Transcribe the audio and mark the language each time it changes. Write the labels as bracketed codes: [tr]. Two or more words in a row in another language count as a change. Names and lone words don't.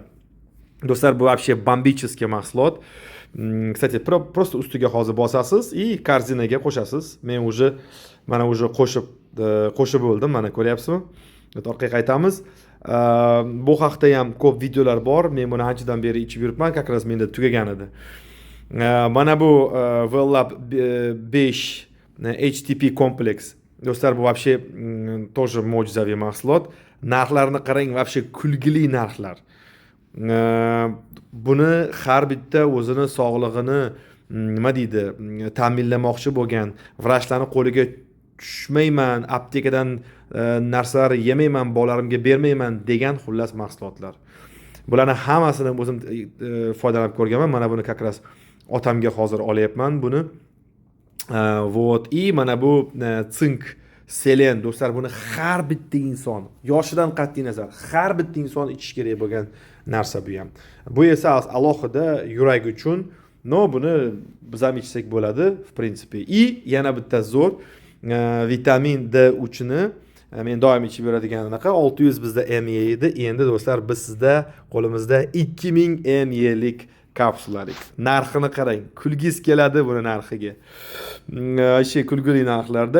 [uz] Do'stlar, bu [ru] вообще бомбический [uz] mahsulot. [ru] Kстати, просто [uz] ustiga hozir bosasiz и korзинаga qo'shasiz. Men mana qo'shib bo'ldim, mana ko'ryapsizmi? Orqaga qaytamiz. Bu haqda ham ko'p videolar bor. Men buni anchadan beri ichib yuribman, [ru] как раз [uz] menda tugagan edi. Mana bu Wellab 5 HTP kompleks. Do'stlar, bu [ru] вообще тоже [uz] mo'jizaviy mahsulot. Narxlarini qarang, вообще kulgili narxlar. Buni har bitta o'zini sog'lig'ini nima deydi, ta'minlamoqchi bo'lgan vrachlarni qo'liga tushmayman, aptekadan narsalar yemayman, bolalarimga bermayman degan xullas mahsulotlar. Bularni hammasini o'zim foydalanib ko'rganman. Mana buni [ru] как раз [uz] otamga hozir olyapman buni. [ru] Вот, и [uz] mana bu sink, selen, do'stlar, buni har bitta inson, yoshidan qat'iy nazar, har bitta inson ichish kerak bo'lgan narsa bu ham. Bu esa alohida yurak uchun, no buni biz ham ichsak bo'ladi, [ru] в принципе. [uz] И yana bitta zo'r vitamin D3 ni men doim ichib yuradigan anaqa 600 bizda ml edi. Endi do'stlar, biz sizda qo'limizda 2000 mllik kapsulalik. Narxini qarang. Kulgis keladi buni narxiga. Kulgili narxlarda.